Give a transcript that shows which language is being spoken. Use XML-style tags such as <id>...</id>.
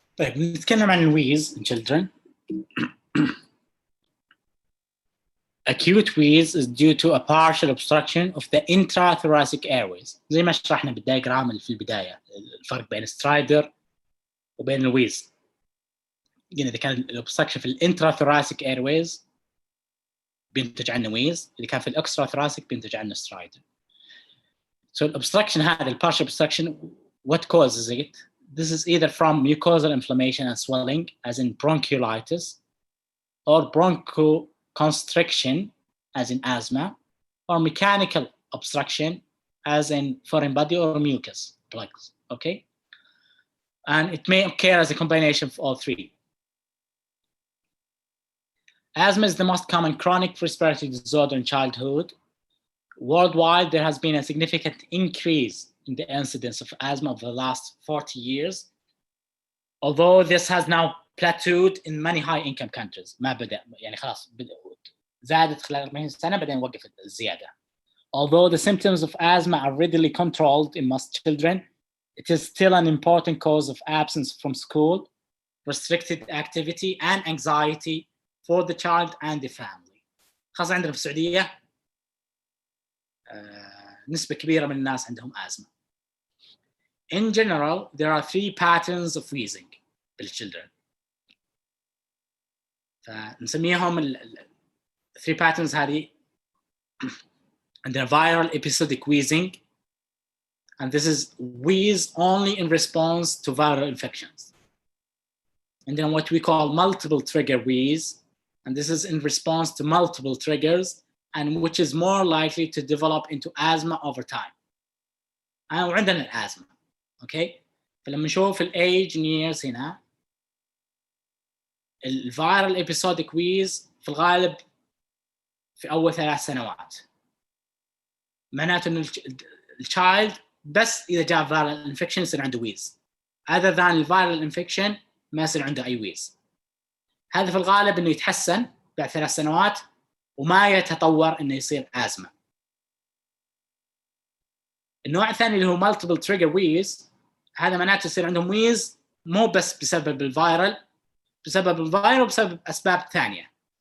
<ar>طيب نتكلم عن الويز</ar> <en>in children. Acute wheeze is due to a partial obstruction of the intrathoracic airways.</en> <ar>زي ما شرحنا بالدياجرام اللي في البداية الفرق بين سترايدر وبين الويز. يعني إذا كان الobstruction في الانتراتhoracic airways بينتج عنه ويز، إذا كان في الextrathoracic بينتج عنه سترايدر.</ar> <en>So الobstruction</en> <ar>هذا البارشال</ar> <en>obstruction, what causes it? This is either from mucosal inflammation and swelling, as in bronchiolitis, or bronchoconstriction, as in asthma, or mechanical obstruction, as in foreign body or mucus plugs, okay? And it may occur as a combination of all three. Asthma is the most common chronic respiratory disorder in childhood. Worldwide, there has been a significant increase in the incidence of asthma over the last 40 years, although this has now plateaued in many high-income countries.</en> <ar>ما بدأ يعني خلاص زادت خلال 40 سنة بعدين وقفت الزيادة.</ar> <en>Although the symptoms of asthma are readily controlled in most children, it is still an important cause of absence from school, restricted activity, and anxiety for the child and the family.</en> <ar>خاصة عندنا في السعودية نسبة كبيرة من الناس عندهم asthma.</ar> <en>In general, there are three patterns of wheezing in children.</en> <ar>فنسميهم</ar> <en>three patterns</en> <ar>هذه. عندنا</ar> <en>viral episodic wheezing, and this is wheeze only in response to viral infections. And then what we call multiple trigger wheeze, and this is in response to multiple triggers, and which is more likely to develop into asthma over time.</en> <ar>وعندنا الأزمة. Okay, فلما نشوف الage years هنا الفيرال episodic wheeze في الغالب في أول 3 سنوات. معناته إن الchild بس إذا جاء</ar> <en>viral infection</en> <ar>يصير عنده wheeze.</ar> <en>Other than viral infection</en> <ar>ما يصير عنده أي</ar> <en>wheeze.</en> <ar>هذا في الغالب إنه يتحسن بعد 3 سنوات وما يتطور إنه يصير أزمة. النوع الثاني اللي هو</ar> <en>multiple trigger wheeze،</en> <ar>هذا معناته يصير عندهم wheeze مو بس بسبب الفيرال، وبسبب أسباب ثانية.</ar>